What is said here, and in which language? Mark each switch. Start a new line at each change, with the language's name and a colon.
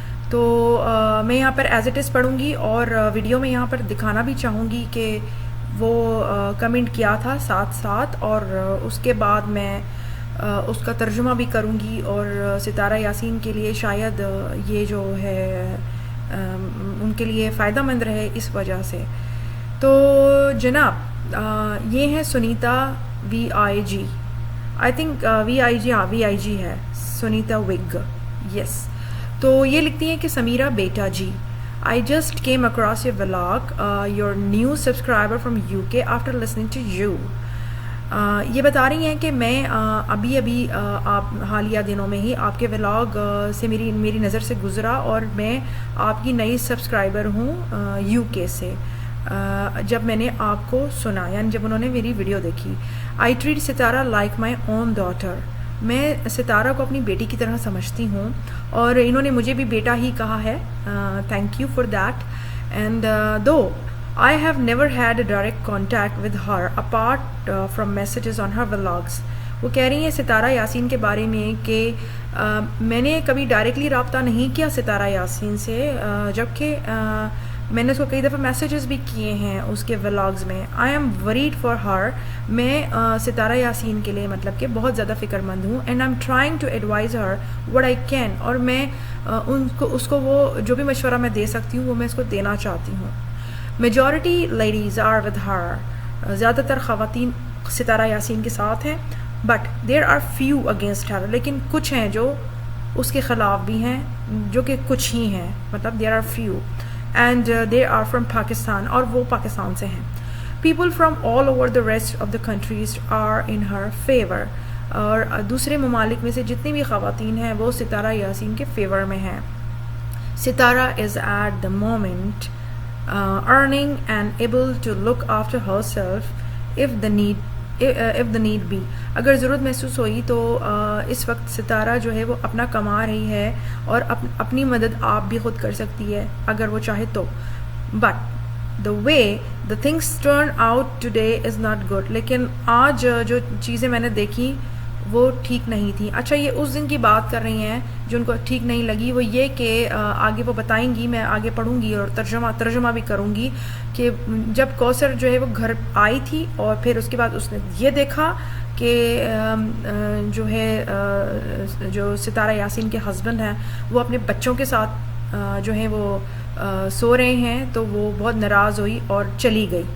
Urdu: تو میں یہاں پر
English: as it is
Urdu: پڑھوں گی اور ویڈیو میں یہاں پر دکھانا بھی چاہوں گی کہ وہ کمنٹ کیا تھا ساتھ ساتھ، اور اس کے بعد میں اس کا ترجمہ بھی کروں گی اور ستارہ یاسین کے لیے شاید یہ جو ہے ان کے لیے فائدہ مند رہے اس وجہ سے. تو جناب یہ ہے Sunita VIG،
English: I think
Urdu: VIG ہے سنیتا وگ،
English: Yes.
Urdu: تو یہ لکھتی ہیں کہ سمیرہ بیٹا جی،
English: I just came across your vlog, your new subscriber from UK after listening to you.
Urdu: یہ بتا رہی ہیں کہ میں ابھی آپ حالیہ دنوں میں ہی آپ کے ولاگ سے میری نظر سے گزرا اور میں آپ کی نئی سبسکرائبر ہوں UK سے. جب میں نے آپ کو سنا یعنی جب انہوں نے میری ویڈیو دیکھی.
English: I treat Sitara like my own daughter.
Urdu: میں ستارہ کو اپنی بیٹی کی طرح سمجھتی ہوں اور انہوں نے مجھے بھی بیٹا ہی کہا ہے.
English: Thank you for that. And though I have never had a direct contact with her apart from messages on her vlogs.
Urdu: وہ کہہ رہی ہیں ستارہ یاسین کے بارے میں کہ میں نے کبھی ڈائریکٹلی رابطہ نہیں کیا ستارہ یاسین سے، جبکہ میں نے اس کو کئی دفعہ میسیجز بھی کیے ہیں اس کے ولاگز میں.
English: I am worried for her.
Urdu: میں ستارہ یاسین کے لیے مطلب کہ بہت زیادہ فکر مند ہوں.
English: And I'm trying to advise her what I can.
Urdu: اور میں اس کو وہ جو بھی مشورہ میں دے سکتی ہوں وہ میں اس کو دینا چاہتی ہوں.
English: Majority ladies are with her.
Urdu: زیادہ تر خواتین ستارہ یاسین کے ساتھ ہیں.
English: But there are few against her.
Urdu: لیکن کچھ ہیں جو اس کے خلاف بھی ہیں، جو کہ کچھ ہی ہیں، مطلب
English: there are few. And they are from Pakistan.
Urdu: اور وہ پاکستان سے ہیں.
English: People from all over the rest of the countries are in her favor.
Urdu: اور دوسرے ممالک میں سے جتنی بھی خواتین ہیں وہ ستارہ یاسین کے فیور میں ہیں.
English: Sitara is at the moment earning and able to look after herself if the need be.
Urdu: اگر ضرورت محسوس ہوئی تو اس وقت ستارہ جو ہے وہ اپنا کما رہی ہے اور اپنی مدد آپ بھی خود کر سکتی ہے اگر وہ چاہے تو.
English: But the way the things turn out today is not good.
Urdu: لیکن آج جو چیزیں میں نے دیکھی وہ ٹھیک نہیں تھی. اچھا یہ اس دن کی بات کر رہی ہیں جو ان کو ٹھیک نہیں لگی، وہ یہ کہ آگے وہ بتائیں گی، میں آگے پڑھوں گی اور ترجمہ بھی کروں گی کہ جب کوثر جو ہے وہ گھر آئی تھی اور پھر اس کے بعد اس نے یہ دیکھا کہ جو ہے جو ستارہ یاسین کے ہسبینڈ ہیں وہ اپنے بچوں کے ساتھ جو ہے وہ سو رہے ہیں تو وہ بہت ناراض ہوئی اور چلی گئی.